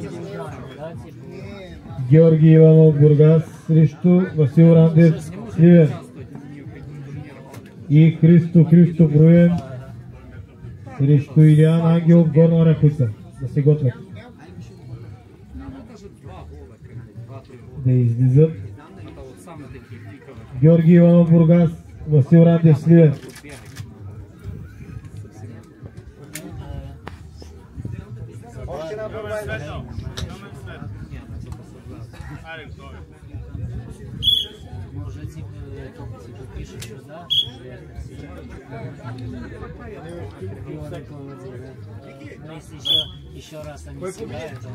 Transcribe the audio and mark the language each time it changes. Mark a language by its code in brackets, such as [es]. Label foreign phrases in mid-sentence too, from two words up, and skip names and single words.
[bg] Георги Иванов Бургас срещу Васил Рандев Сливен и Христов Руен срещу Илиан Ангелов Горна Оряховица. Да се готвят. Да излизат Георги Иванов Бургас, Васил Рандев Сливен. [ru] Может, типа пишешь сюда, но если еще раз они сыграют,